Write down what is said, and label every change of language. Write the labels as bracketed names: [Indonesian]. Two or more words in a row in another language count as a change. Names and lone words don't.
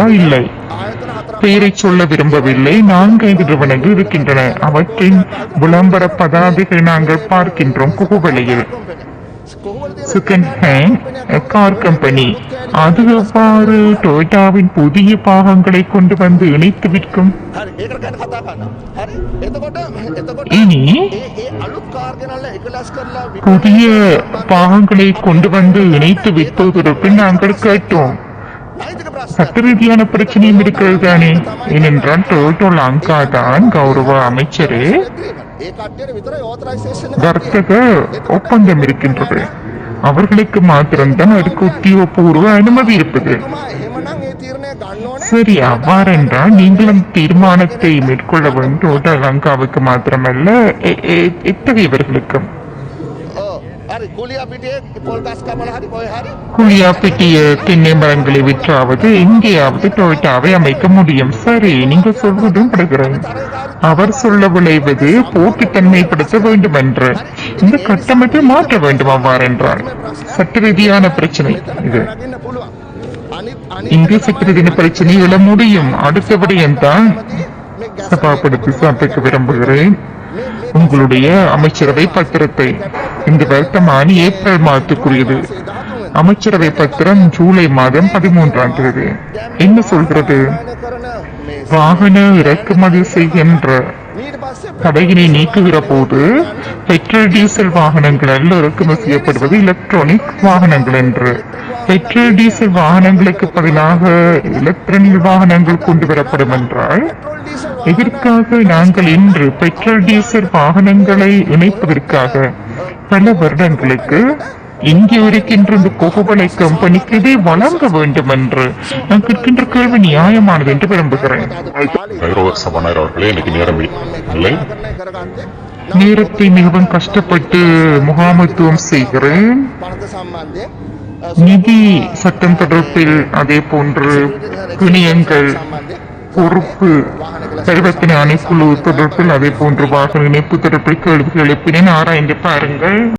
[Tamil] இல்லை. பெயரை சொல்ல விரும்பவில்லை. 4-5 நிறுவனங்கள் இருக்கின்றன. அவற்றின் விளம்பர பதாதைகளை நாங்கள் பார்க்கின்றோம் குகுவலையில். [English] second hand car company. [Tamil] அது எவ்வாறு டொயோட்டாவின் புதிய பாகங்களை கொண்டு வந்து இணைத்து விற்கும்? [Sinhala] හරි ඒකට ගැන කතා කරන්න. හරි එතකොට [Tamil] இனி [Sinhala] ඒ අලුත් කාර් ගෙනල්ලා එකලස් කරලා [Tamil] புதிய பாகங்களை கொண்டு வந்து இணைத்து விற்பது தொடர்பில் நாங்கள் கேட்டோம். [Sinhala] නෛතික ප්‍රශ්න [Tamil] சட்ட ரீதியான பிரச்சனையும் இருக்கிறது தானே? ஏனென்றால் டொயோட்டோ லங்கா தான் கௌரவ அமைச்சரே [Sinhala] ඒ කට්ටියට විතරයි ඕතරයිසේෂන් එක [Tamil] வர்த்தக ஒப்பந்தம் இருக்கின்றது. அவர்களுக்கு மாத்திரம்தான் அதுக்கு உத்தியோகபூர்வ அனுமதி இருப்பது. [Sinhala] තුමා එහෙමනම් ඒ තීරණය ගන්න ඕනේ. [Tamil] சரி, அவ்வாறென்றால் நீங்களும் தீர்மானத்தை மேற்கொள்ள வேண்டும். டொயோட்டோ லங்காவுக்கு மாத்திரமல்ல, எத்தகையவர்களுக்கும். [Sinhala] ඔව් හරි කුලියා පිටියේ පොල් ගස් කපලා හරි කොහේ හරි [Tamil] குழியா பிட்டிய தென்னை மரங்களை விற்றாவது எங்கேயாவது டொயோட்டாவை அமைக்க முடியும். சரி, நீங்க சொல்வதும் படுகிறேன். அவர் சொல்ல விளைவது போட்டித்தன்மைப்படுத்த வேண்டும் என்று. இந்த கட்டமைப்பை மாற்ற வேண்டும். அவ்வாறென்றால் சட்ட ரீதியான பிரச்சனை இது. [Sinhala] නගින්න පුළුවන්. අනිත් [Tamil] இங்கு சட்ட ரீதியான பிரச்சனை எழ முடியும். அடுத்த விடயம்தான் சபாப்படுத்தி சமைக்க விரும்புகிறேன். உங்களுடைய அமைச்சரவை பத்திரத்தை இந்த வருத்தமான ஏப்ரல் மாதத்துக்குரியது. அமைச்சரவை பத்திரம் ஜூலை மாதம் 13ஆம் தேதி. என்ன சொல்கிறது? வாகன இறக்குமதி செய்கின்ற [Sinhala] ඊට පස්සේ [Tamil] தடையினை நீக்குகிற போது பெட்ரோல் டீசல் வாகனங்கள் அல்ல இறக்குமதி செய்யப்படுவது எலக்ட்ரானிக் வாகனங்கள் என்று. பெட்ரோல் டீசல் வாகனங்களுக்கு பதிலாக எலக்ட்ரானிக் வாகனங்கள் கொண்டு வரப்படும் என்றால் இதற்காக நாங்கள் இன்று பெட்ரோல் டீசல் வாகனங்களை இணைப்பதற்காக பல வருடங்களுக்கு இங்கே இருக்கின்ற இந்த கொகுவலை கம்பெனிக்கு இதை வழங்க வேண்டும் என்று நான் கேட்கின்ற கேள்வி நியாயமானது என்று விரும்புகிறேன். கௌரவ சபாநாயகர் அவர்களே, எனக்கு நேரம் இல்லை. [Sinhala] කරගත්තේ [Tamil] நேரத்தை மிகவும் கஷ்டப்பட்டு முகாமைத்துவம் செய்கிறேன். [Sinhala] පනත සම්බන්ධයෙන් [Tamil] நிதி சட்டம் தொடர்பில் அதே போன்று பிணையங்கள் பொறுப்பு பரிவர்த்தனை ஆணைக்குழு தொடர்பில் அதே போன்று வாகன இணைப்பு தொடர்பில் கேள்விகள் எழுப்பினேன். ஆராய்ந்து பாருங்கள்.